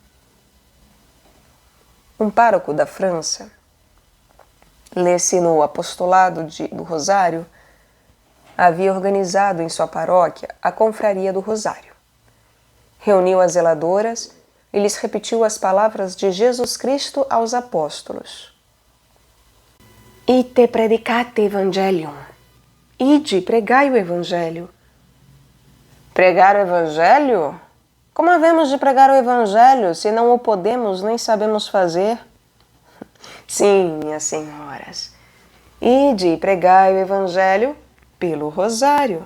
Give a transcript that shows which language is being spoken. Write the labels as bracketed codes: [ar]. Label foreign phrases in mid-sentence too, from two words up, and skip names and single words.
[pt] Um pároco da França, lê-se no apostolado do rosário, havia organizado em sua paróquia a confraria do rosário. Reuniu as zeladoras, e lhes repetiu as palavras de Jesus Cristo aos apóstolos. [la] Ite predicate evangelium. [pt] Ide, pregai o evangelho. Pregar o evangelho? Como havemos de pregar o evangelho se não o podemos nem sabemos fazer? Sim, minhas senhoras. Ide, pregai o evangelho pelo rosário.